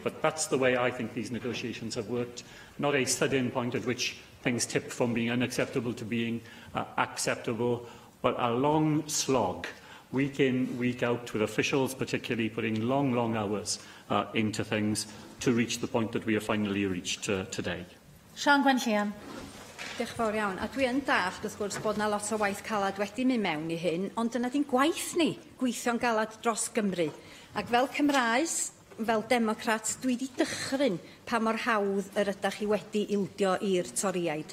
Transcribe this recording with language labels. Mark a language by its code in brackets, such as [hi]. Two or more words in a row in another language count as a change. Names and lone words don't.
[en] But that's the way I think these negotiations have worked, not a sudden point at which things tipped from being unacceptable to being acceptable, but a long slog, week in, week out, with officials particularly putting long, long hours into things to reach the point that we have finally reached today. [cy] Sian Gwenllian. Diolch fawr iawn. A dwi yn dallt, wrth gwrs, bod yna lot o waith calad wedi mynd mewn I hyn, ond dyna di'n gwaith ni, gweithio'n galad dros Gymru. Ac fel Cymraes, fel Democrat, dwi wedi dychryn pa mor hawdd yr ydych chi wedi ildio i'r toriaid.